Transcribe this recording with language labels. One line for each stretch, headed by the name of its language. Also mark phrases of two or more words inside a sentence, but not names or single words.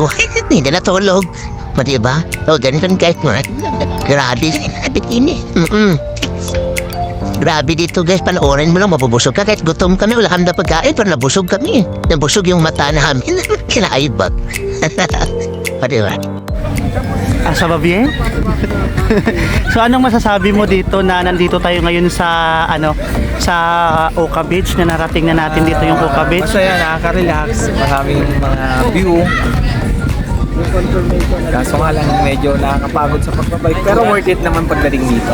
Filipino: Hindi na tulog. O diba? O ganito kahit mo. Grabe. Bikini. Grabe dito guys. Panoorin mo lang. Mabubusog ka. Kahit gutom kami. Wala kami na pagkain. Pero nabusog kami. Nabusog yung mata namin. Kinaayod ba? O diba?
French: Ça va bien?
Filipino: So anong masasabi mo dito na nandito tayo ngayon sa sa Oka Beach na narating na natin dito yung Oka Beach? Masaya, nakaka-relax, maraming mga view. Kaso nga lang medyo nakakapagod sa pagbabike, pero
English: worth it
Filipino: naman pagdating dito.